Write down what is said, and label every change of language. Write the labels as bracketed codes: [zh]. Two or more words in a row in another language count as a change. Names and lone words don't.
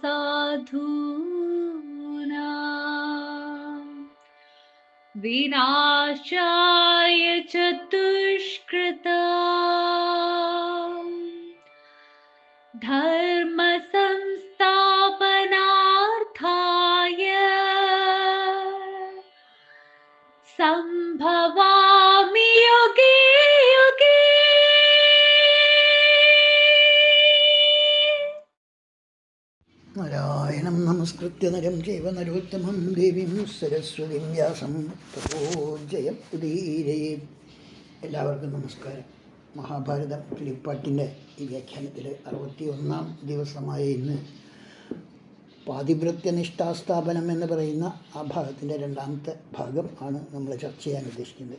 [sa] साधूनां विनाशाय च दुष्कृतां, धर्म संस्थापनार्थाय संभवामि युगे युगे। നാരായണം നമസ്കൃത്യ നരം ചൈവ നരോത്തമം ദേവീം സരസ്വതീം വ്യാസം തതോ ജയം ഉദീരയേത്. [ml] എല്ലാവർക്കും നമസ്കാരം. മഹാഭാരതം കിളിപ്പാട്ടിൻ്റെ ഈ വ്യാഖ്യാനത്തിൽ 61-ാം ദിവസമായ ഇന്ന് പാതിവ്രത്യനിഷ്ഠാസ്ഥാപനം എന്ന് പറയുന്ന ആ ഭാഗത്തിൻ്റെ 2ാമത്തെ ഭാഗം ആണ് നമ്മൾ ചർച്ച ചെയ്യാൻ ഉദ്ദേശിക്കുന്നത്.